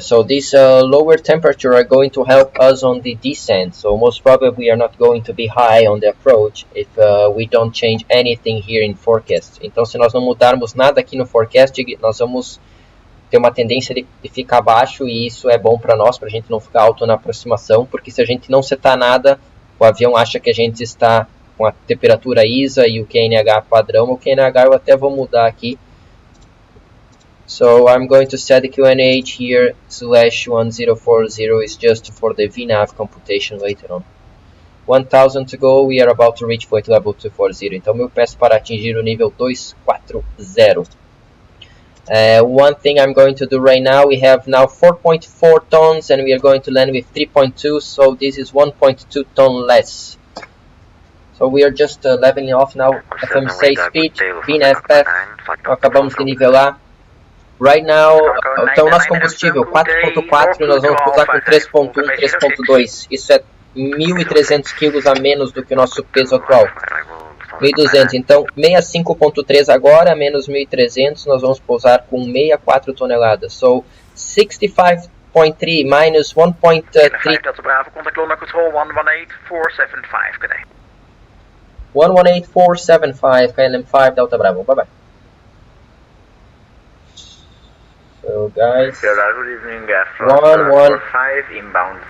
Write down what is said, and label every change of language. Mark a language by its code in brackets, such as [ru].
[en] So this lower temperature are going to help us on the descent. So most probably we are not going to be high on the approach if we don't change anything here in forecast. [pt] Então se nós não mudarmos nada aqui no forecast, nós vamos ter uma tendência de ficar baixo, e isso é bom para nós, para a gente não ficar alto na aproximação, porque se a gente não setar nada, o avião acha que a gente está com a temperatura ISA e o QNH padrão. O QNH eu até vou mudar aqui. [en] So I'm going to set the QNH here /1040 is just for the VNAV computation later on. 1000 to go, we are about to reach flight level 240. [pt] Então eu peço para atingir o nível 240. [en] One thing I'm going to do right now, we have now 4.4 tons and we are going to land with 3.2, so this is 1.2 ton less. So we are just leveling off now. [pt] FMC speed, VNAV path, acabamos de nivelar. [en] Right now, [pt] então o nosso combustível 4.4 e nós vamos pousar com 3.1, 3.2. Isso é 1.300 kg a menos do que o nosso peso atual. 1.200, então 65.3 agora, menos 1.300, nós vamos pousar com 64 toneladas. [en] So 65.3 minus 1.3. Delta Bravo, contact London Control 118475, good day. 118475, KLM5 Delta Bravo, bye bye. So guys, good evening, 115 inbound,